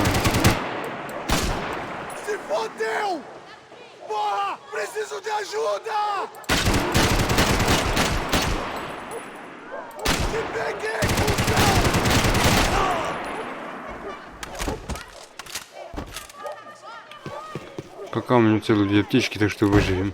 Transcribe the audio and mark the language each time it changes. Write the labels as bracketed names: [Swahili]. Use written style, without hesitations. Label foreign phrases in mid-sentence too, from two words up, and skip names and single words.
[Portuguese] Se fodeu! Porra! Preciso de ajuda! Te peguei, cuzão! [Russian] Пока у меня целые 2 аптечки, так что выживем.